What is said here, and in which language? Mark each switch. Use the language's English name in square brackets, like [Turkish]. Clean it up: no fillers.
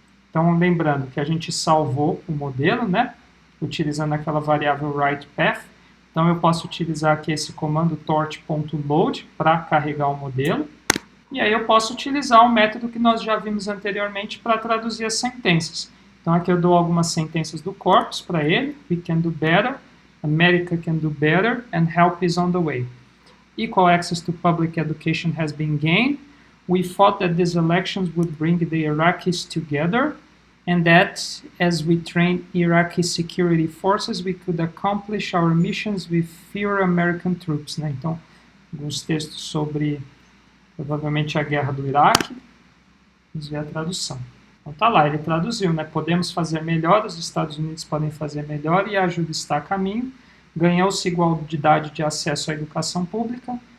[Portuguese] Então, lembrando que a gente salvou o modelo, né, utilizando aquela variável writePath. Então, eu posso utilizar aqui esse comando torch.load para carregar o modelo. E aí eu posso utilizar o método que nós já vimos anteriormente para traduzir as sentenças. Então, aqui eu dou algumas sentenças do corpus para ele. [English] We can do better, America can do better, and help is on the way. Equal access to public education has been gained. We thought that these elections would bring the Iraqis together, and that as we train Iraqi security forces, we could accomplish our missions with fewer American troops. [Portuguese] Né? Então, alguns textos sobre, provavelmente, a guerra do Iraque. Vamos ver a tradução. Então tá lá, ele traduziu, né? Podemos fazer melhor, os Estados Unidos podem fazer melhor e a ajuda está a caminho. Ganhou-se igualdade de acesso à educação pública.